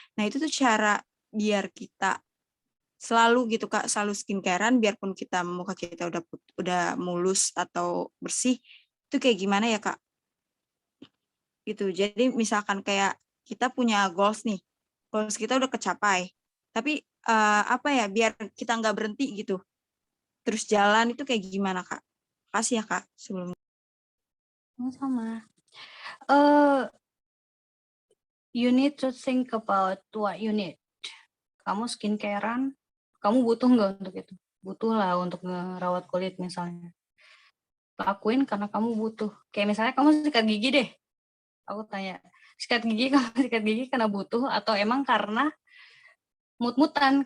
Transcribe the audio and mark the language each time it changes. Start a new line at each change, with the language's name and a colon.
Indonesian: Nah itu tuh cara biar kita selalu gitu Kak, selalu skincarean biarpun muka kita udah mulus atau bersih, itu kayak gimana ya Kak? Gitu. Jadi misalkan kayak kita punya goals nih, goals kita udah kecapai, tapi apa ya, biar kita nggak berhenti gitu, terus jalan itu kayak gimana Kak? Makasih ya Kak sebelumnya. Sama.
English: You need to think about what you need.
Indonesian: Kamu skincarean, kamu butuh nggak untuk itu? Butuh lah untuk ngerawat kulit misalnya. Lakuin karena kamu butuh. Kayak misalnya kamu sikat gigi deh. Aku tanya, kamu sikat gigi karena butuh atau emang karena mut-mutan?